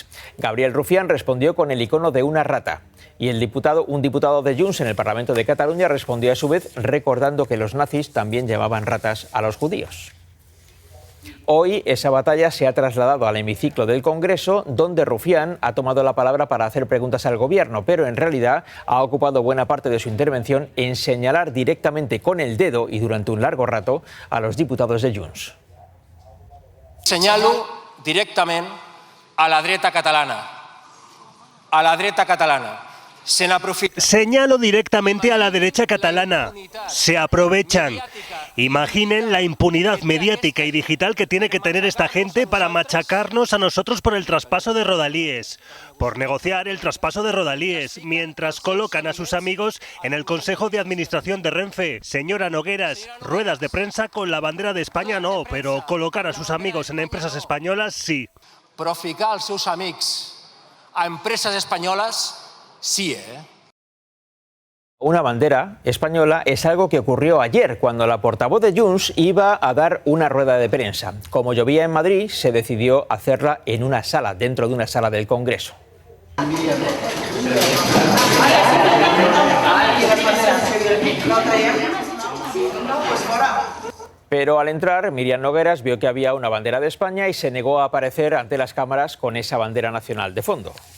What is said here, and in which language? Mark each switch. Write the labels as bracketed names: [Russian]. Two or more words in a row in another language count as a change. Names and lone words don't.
[Spanish] Gabriel Rufián respondió con el icono de una rata. Y un diputado de Junts en el Parlamento de Cataluña respondió a su vez recordando que los nazis también llevaban ratas a los judíos. Hoy esa batalla se ha trasladado al hemiciclo del Congreso, donde Rufián ha tomado la palabra para hacer preguntas al Gobierno, pero en realidad ha ocupado buena parte de su intervención en señalar directamente con el dedo y durante un largo rato a los diputados de Junts. [Catalan] Senyalo directament a la dreta catalana. A la dreta catalana. [Spanish] Señalo directamente a la derecha catalana. Se aprovechan. Imaginen la impunidad mediática y digital que tiene que tener esta gente para machacarnos a nosotros por el traspaso de Rodalíes. Por negociar el traspaso de Rodalíes, mientras colocan a sus amigos en el Consejo de Administración de Renfe. Señora Nogueras, ruedas de prensa con la bandera de España no, pero colocar a sus amigos en empresas españolas sí. [Catalan] Però ficar els seus amics a empreses espanyoles sí, [Spanish] Una bandera española es algo que ocurrió ayer cuando la portavoz de Junts iba a dar una rueda de prensa. Como llovía en Madrid, se decidió hacerla en una sala, dentro de una sala del Congreso. Pero al entrar, Míriam Nogueras vio que había una bandera de España y se negó a aparecer ante las cámaras con esa bandera nacional de fondo.